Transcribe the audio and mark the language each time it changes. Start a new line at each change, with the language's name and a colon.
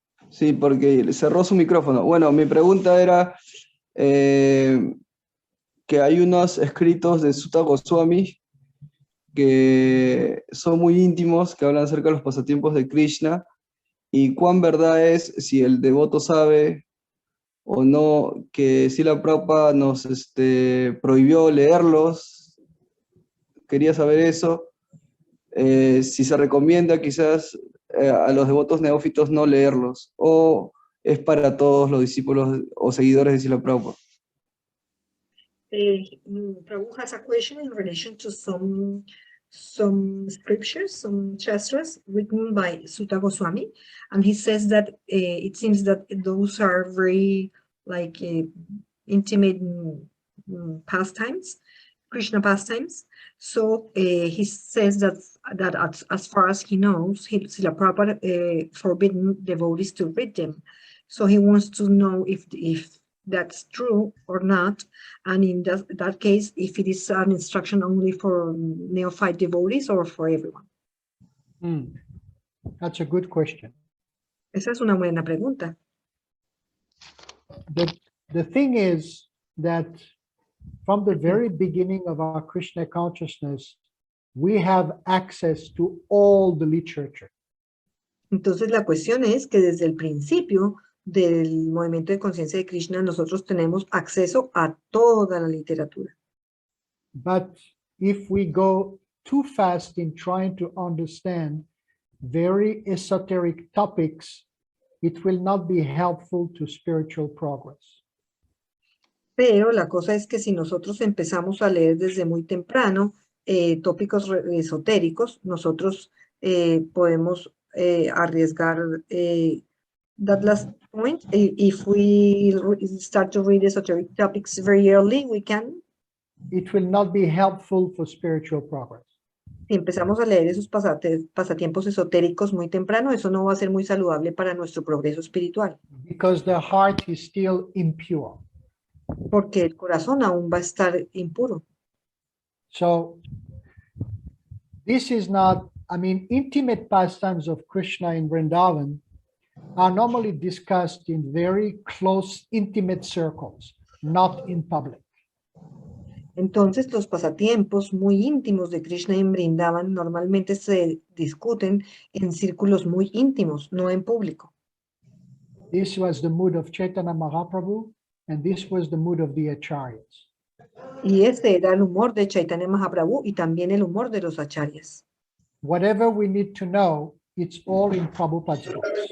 Spanish: Sí, porque cerró su micrófono. Bueno, mi pregunta era que hay unos escritos de Sutta Goswami que son muy íntimos, que hablan acerca de los pasatiempos de Krishna, y cuán verdad es, si el devoto sabe o no, que Srila Prabhupada nos prohibió leerlos. Quería saber eso. Si se recomienda quizás a los devotos neófitos no leerlos, o es para todos los discípulos o seguidores de Srila Prabhupada.
English: Prabhu has a question in relation to some scriptures, some shastras written by Sutta Goswami, and he says that it seems that those are very intimate pastimes, Krishna pastimes. So he says that as far as he knows, Srila Prabhupada forbidden devotees to read them. So he wants to know if that's true or not, and in that case, if it is an instruction only for neophyte devotees or for everyone. That's a good question.
Spanish: Esa es una buena pregunta.
English: The thing is that from the very beginning of our Krishna consciousness, we have access to all the literature.
Spanish: Entonces la cuestión es que desde el principio del movimiento de conciencia de Krishna, nosotros tenemos acceso a toda la literatura.
English: But if we go too fast in trying to understand very esoteric topics, it will not be helpful to spiritual progress.
Spanish: Pero la cosa es que si nosotros empezamos a leer desde muy temprano tópicos esotéricos, nosotros podemos arriesgar
English: that last point. If we start to read esoteric topics very early, we can. It will not be helpful for spiritual progress.
Spanish: Si empezamos a leer esos pasatiempos esotéricos muy temprano, eso no va a ser muy saludable para nuestro progreso espiritual.
English: Because the heart is still impure.
Spanish: Porque el corazón aún va a estar impuro.
English: So, this is not, intimate pastimes of Krishna in Vrindavan are normally discussed in very close, intimate circles, not in public.
Spanish: Entonces, los pasatiempos muy íntimos de Krishna en Vrindavan normalmente se discuten en círculos muy íntimos, no en público.
English: This was the mood of Chaitanya Mahaprabhu, and this was the mood of the acharyas.
Spanish: Y este era el humor de Chaitanya Mahaprabhu y también el humor de los acharyas.
English: Whatever we need to know, it's all in Prabhupada's books.